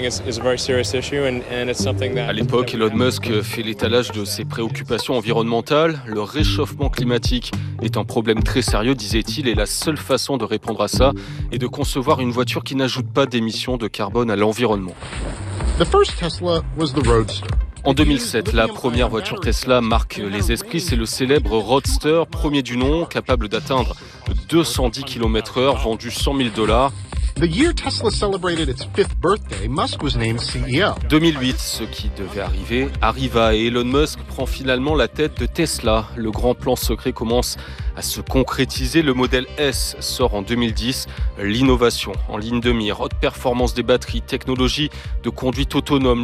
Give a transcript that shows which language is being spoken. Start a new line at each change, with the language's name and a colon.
French: À l'époque, Elon Musk fait l'étalage de ses préoccupations environnementales. Le réchauffement climatique est un problème très sérieux, disait-il, et la seule façon de répondre à ça est de concevoir une voiture qui n'ajoute pas d'émissions de carbone à l'environnement.
English: The first Tesla was the Roadster.
French: En 2007, la première voiture Tesla marque les esprits. C'est le célèbre Roadster, premier du nom, capable d'atteindre 210 km/h, vendu $100 000.
English: The year Tesla celebrated its fifth birthday, Musk was named CEO.
French: 2008, ce qui devait arriver, arriva et Elon Musk prend finalement la tête de Tesla. Le grand plan secret commence à se concrétiser. Le modèle S sort en 2010. L'innovation en ligne de mire, haute performance des batteries, technologie de conduite autonome.